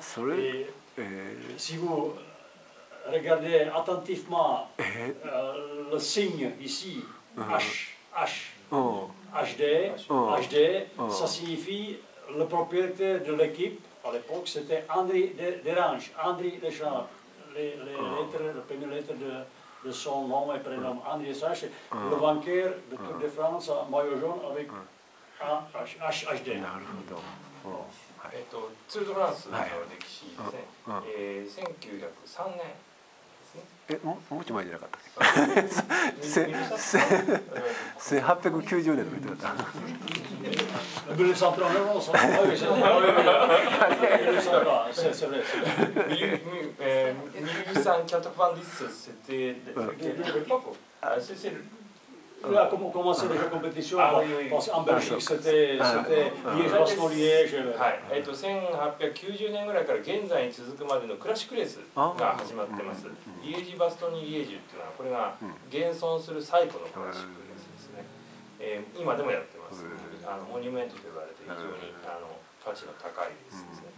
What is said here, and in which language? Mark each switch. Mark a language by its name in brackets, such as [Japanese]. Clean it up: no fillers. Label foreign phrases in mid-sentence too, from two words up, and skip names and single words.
[French] Et si vous regardez attentivement le signe ici, HD, ça signifie le propriétaire de l'équipe. À l'époque, c'était André Derange, André Deschamps. Les premières lettres de son nom et prénom, André Deschamps, le vainqueur de Tour de France en maillot jaune avec HD. [Japanese] ツール・ド・フランスの歴史ですね、1903年ですね。もうちょい前じゃなかったっけ1890年の見てた。 [French] Il a commencé déjà la compétition, parce qu'en Belgique c'était Liège-Bastogne-Liège. [Japanese] 1890 年ぐらいから現在に続くまでのクラシックレースが始まってます。リエージ・バストニー・リエージュっていうのはこれが現存する最古のクラシックレースですね。今でもやってます。モニュメントと呼ばれて非常に価値の高いレースですね。